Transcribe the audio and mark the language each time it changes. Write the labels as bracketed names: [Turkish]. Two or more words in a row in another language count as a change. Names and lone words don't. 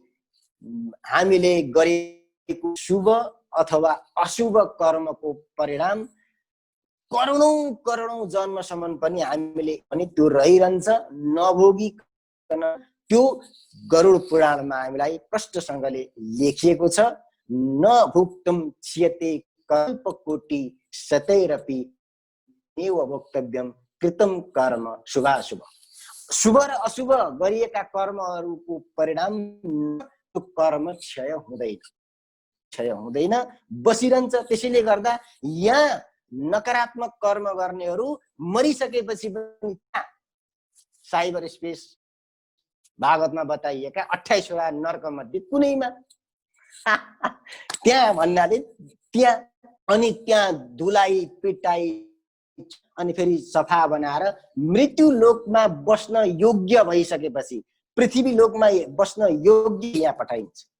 [Nepali] हामीले गरेको शुभ अथवा अशुभ कर्मको परिणाम करोडौं जन्मसम्म पनि हामीले पनि त्यो रहिरहन्छ नभोगिकन। त्यो गरुड पुराणमा हामीलाई प्रष्टसँगले लेखिएको छ। [Sanskrit] न भुक्तम क्षियते कल्पकोटि शतैरपि एव वक्तव्यम कृतम कर्म शुभाशुभ। [Nepali] शुभ र अशुभ गरिएका कर्महरूको परिणाम त्यो कर्म क्षय हुँदैन, बसिरहन्छ। त्यसैले गर्दा यहाँ नकारात्मक कर्म गर्नेहरू मरिसकेपछि पनि साइबर स्पेस भागवतमा बताइएका 28 वटा नर्क मध्ये कुनैमा त्यहाँ भन्नाले त्यहाँ धुलाई पिटाई अनि फेरि सफा बनाएर मृत्यु लोकमा बस्न योग्य भइसकेपछि पृथ्वी लोकमा बस्न योग्य यहाँ पठाइन्छ।